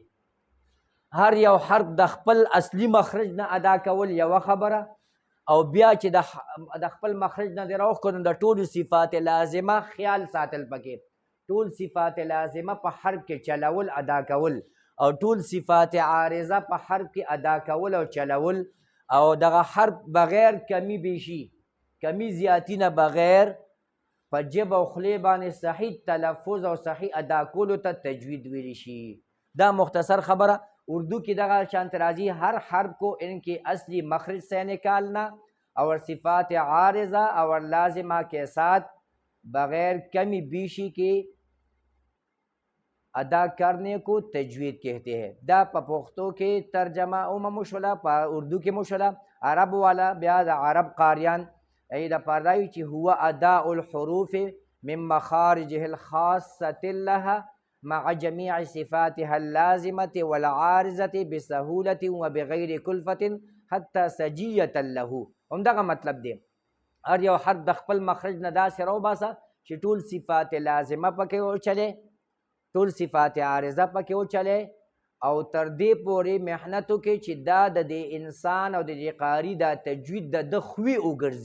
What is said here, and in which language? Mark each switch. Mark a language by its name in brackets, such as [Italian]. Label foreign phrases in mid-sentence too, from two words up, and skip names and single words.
[Pashto] هر یو حرف د خپل اصلي مخرج نه ادا کول یوه خبره، او بیا چې د خپل مخرج نه دې راوښکو نو د ټولو صفات لازمه خیال ساتل پکې، ټول صفات لازمه په حرف کې چلول ادا کول، او ټول صفات عارضه په حرف کې ادا کول او چلول، او دغه حرف بغیر کمی بیشي، کمی زیاتی نه بغیر په جب او خولې باندې صحیح تلفظ او صحیح ادا کولو ته تجوید ویلی شي. دا مختصر خبره. [Urdu] اردو کی [Pashto] دغه شانت راځي [Urdu] ہر حرف کو ان کے اصلی مخرج سے نکالنا اور صفات عارضہ اور لازمہ کے ساتھ بغیر کمی بیشی کے ادا کرنے کو تجوید کہتے ہیں. [Pashto] دا په پښتو کې ترجمه اومه مشوله، په اردو کې مشوله. عرب والا بیا د عرب قاریان ای د پردای چې [Arabic] هو اداء الحروف من مخارجه الخاصه لها مع جميع صفاتها اللازمة والعارضة بسهولة وبغير كلفة حتى سجية له. [Pashto] همدغه مطلب دی. هر یو حرف د خپل مخرج نه داسې راوباسه چې ټول صفات لازمه پکې وچلې، ټول صفات عارضه پکې وچلې، او تر دې پورې محنت وکړي چې دا د دې انسان او د دې قاري دا تجوید د ده خوی وګرځي.